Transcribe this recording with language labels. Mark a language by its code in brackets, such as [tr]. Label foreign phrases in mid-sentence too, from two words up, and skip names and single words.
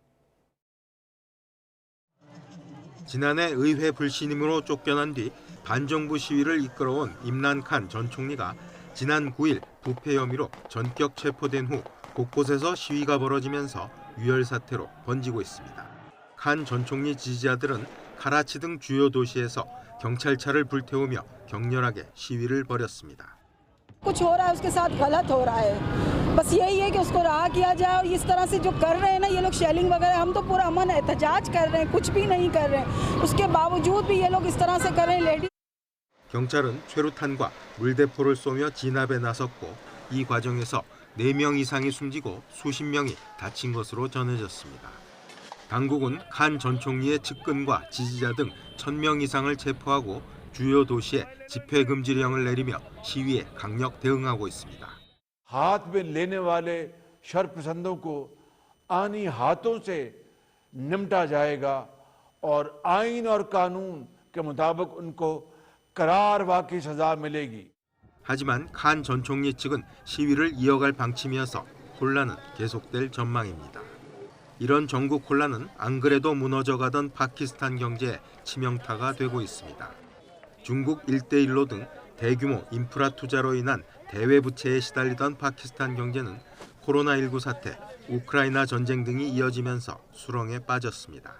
[ko] 지난해 의회 불신임으로 쫓겨난 뒤 반정부 시위를 이끌어온 임란 칸 전 총리가 지난 9일 부패 혐의로 전격 체포된 후 곳곳에서 시위가 벌어지면서 유혈 사태로 번지고 있습니다. 칸 전 총리 지지자들은 카라치 등 주요 도시에서 경찰차를 불태우며 격렬하게 시위를 벌였습니다. [ur] کچھ ہو رہا ہے اس کے ساتھ غلط ہو رہا ہے بس یہی ہے کہ اس کو رہا کیا جائے اور اس طرح سے جو کر رہے ہیں نا یہ لوگ شیلنگ وغیرہ ہم تو پورا امن احتجاج کر رہے ہیں کچھ بھی نہیں کر رہے ہیں اس کے باوجود بھی یہ لوگ اس طرح سے کر رہے ہیں لیڈی [ko] 경찰은 최루탄과 물대포를 쏘며 진압에 나섰고 이 과정에서 4명 이상이 숨지고 수십 명이 다친 것으로 전해졌습니다. 당국은 칸 전 총리의 측근과 지지자 등 1,000명 이상을 체포하고 주요 도시에 집회 금지령을 내리며 시위에 강력 대응하고 있습니다. [ur] ہاتھ میں لینے والے شرپسندوں کو آنی ہاتھوں سے نمٹا جائے گا اور آئین اور قانون کے مطابق ان کو قراروا کی سزا ملے گی. [ko] 하지만 칸 전 총리 측은 시위를 이어갈 방침이어서 혼란은 계속될 전망입니다. 이런 전국 혼란은 안 그래도 무너져가던 파키스탄 경제에 치명타가 되고 있습니다. 중국 1대1로 등 대규모 인프라 투자로 인한 대외 부채에 시달리던 파키스탄 경제는 코로나19 사태, 우크라이나 전쟁 등이 이어지면서 수렁에 빠졌습니다.